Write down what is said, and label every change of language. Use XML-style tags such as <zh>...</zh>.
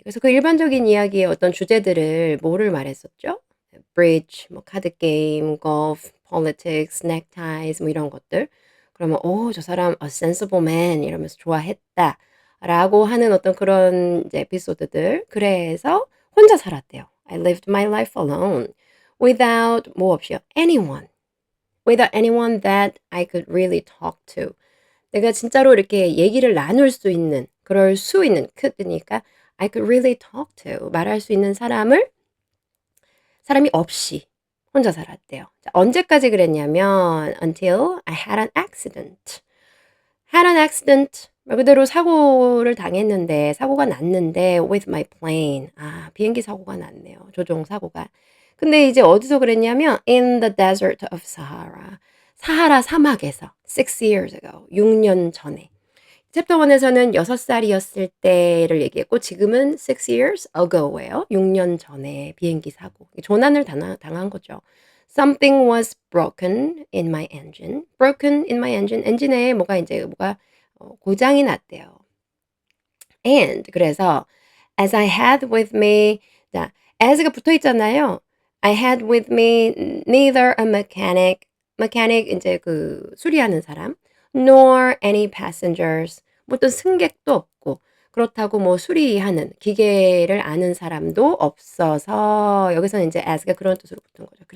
<ko>그래서 그 일반적인 이야기의 어떤 주제들을 뭐를 말했었죠? Bridge, 뭐 카드 게임,</ko> <en>golf, politics, neckties</en> <ko>뭐 이런 것들. 그러면 '오 저 사람</ko> <en>a sensible man.'</en> <ko>이러면서 좋아했다라고 하는 어떤 그런 이제 에피소드들. 그래서 혼자 살았대요.</ko> <en>I lived my life alone without</en> <ko>뭐 없이요.</ko> <en>anyone. Without anyone that I could really talk to.</en> <ko>내가 진짜로 이렇게 얘기를 나눌 수 있는, 그럴 수 있는 could니까</ko> <en>I could really talk to</en> <ko>말할 수 있는 사람이 없이 혼자 살았대요. 자, 언제까지 그랬냐면</ko> <en>until I had an accident. had an accident</en> <ko>말 그대로 사고를 당했는데 사고가 났는데</ko> <en>with my plane.</en> <ko>비행기 사고가 났네요. 조종 사고가. 근데 이제 어디서 그랬냐면</ko> <en>in the desert of Sahara.</en> <ko>사하라 사막에서</ko> <en>6 years ago.</en> <ko>6년 전에. 챕터 1에서는 6살이었을 때를 얘기했고 지금은</ko> <en>6 years ago</en> <ko>예요. 6년 전에 비행기 사고. 조난을 당한 거죠.</ko> <en>Something was broken in my engine. broken in my engine.</en> <ko>엔진에 뭐가 고장이 났대요.</ko> <en>And</en> <ko>그래서</ko> <en>as I had with me</en> <ko>자, as가 붙어 있잖아요.</ko> <en>I had with me neither a mechanic mechanic</en> <ko>인제 그 수리하는 사람</ko> <en>nor any passengers</en> <ko>뭐 어떤 승객도 없고 그렇다고 뭐 수리하는 기계를 아는 사람도 없어서 여기서는 인제 as가 그런 뜻으로 붙은 거죠.</ko>